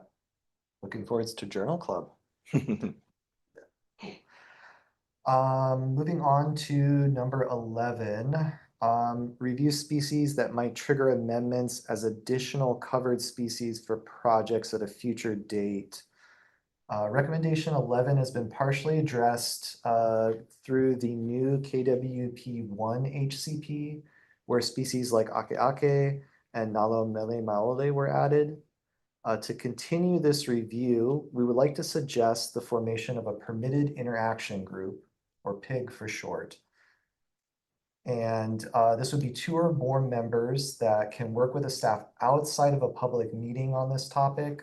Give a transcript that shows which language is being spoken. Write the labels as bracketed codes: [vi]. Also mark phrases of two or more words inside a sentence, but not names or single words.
[en] Looking forward to Journal Club. Moving on to number 11, review species that might trigger amendments as additional covered species for projects at a future date. Recommendation 11 has been partially addressed through the new KWP1 HCP, where species like ʻAKēʻakē and nalo, meli, maoli were added. To continue this review, we would like to suggest the formation of a permitted interaction group, or PIG for short. And this would be 2 or more members that can work with the staff outside of a public meeting on this topic.